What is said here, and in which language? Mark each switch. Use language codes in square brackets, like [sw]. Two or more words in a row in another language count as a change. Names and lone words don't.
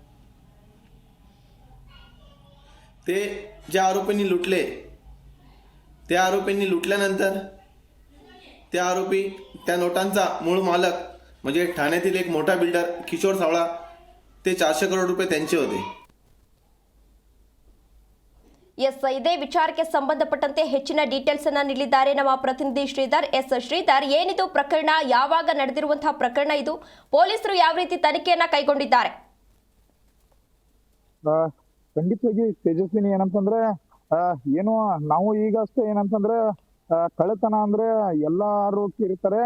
[mr] ते ज्या आरोपींनी लुटले त्या आरोपींनी लुटल्यानंतर त्या आरोपी त्या नोटांचा मूळ मालक म्हणजे ठाण्यातील एक मोठा बिल्डर किशोर सावळा, ते 400 करोड रुपये त्यांचे होते. [kn] ಎಸ್, ಇದೇ ವಿಚಾರಕ್ಕೆ ಸಂಬಂಧಪಟ್ಟಂತೆ ಹೆಚ್ಚಿನ ಡೀಟೇಲ್ಸ್ ಅನ್ನ ನೀಡಿದ್ದಾರೆ ನಮ್ಮ ಪ್ರತಿನಿಧಿ ಶ್ರೀಧರ್. ಎಸ್ ಶ್ರೀಧರ್, ಏನಿದು ಪ್ರಕರಣ, ಯಾವಾಗ ನಡೆದಿರುವಂತಹ ಪ್ರಕರಣ ಇದು, ಪೊಲೀಸರು ಯಾವ ರೀತಿ ತನಿಖೆಯನ್ನ ಕೈಗೊಂಡಿದ್ದಾರೆ? ಖಂಡಿತವಾಗಿ ತೇಜಸ್ವಿನಿ, ಏನಂತಂದ್ರೆ ಏನು ನಾವು ಈಗಷ್ಟೇ ಏನಂತಂದ್ರೆ ಕಳ್ಳತನ ಅಂದ್ರೆ ಎಲ್ಲಾರು ಇರ್ತಾರೆ.